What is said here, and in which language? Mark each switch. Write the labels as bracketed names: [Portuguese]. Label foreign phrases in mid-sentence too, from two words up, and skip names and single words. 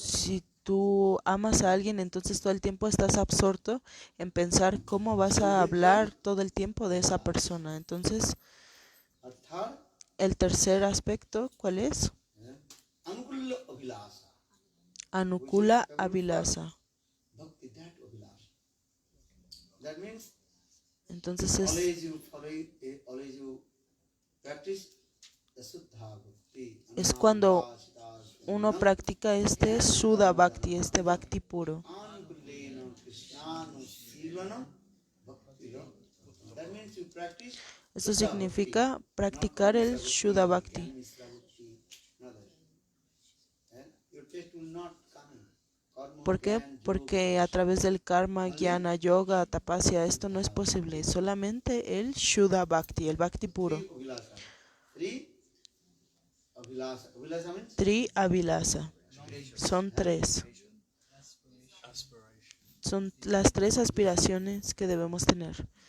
[Spanish] Si tú amas a alguien, entonces todo el tiempo estás absorto en pensar cómo vas a hablar todo el tiempo de esa persona. Entonces, [English] a third, [Spanish] el tercer aspecto, ¿cuál es? [Sanskrit] अनुकूल अभिलाषा. अनुकूल अभिलाषा. Bhakti, [English] that Abhilasha. That means [Spanish] Entonces es [English] always you practice the [Sanskrit] शुद्ध भक्ति. [Spanish] Es cuando uno practica este [Sanskrit] शुद्ध भक्ति, [Spanish] este Bhakti puro. Esto significa practicar el [Sanskrit] शुद्ध भक्ति. [Spanish] ¿Por qué? Porque a través del [Sanskrit] कर्म ज्ञान योग तपस्या, [Spanish] esto no es posible. Solamente el [Sanskrit] शुद्ध भक्ति, [Spanish] el Bhakti puro. [Sanskrit] त्रि अभिलाषा. [Spanish] Son tres. Son las tres aspiraciones que debemos tener.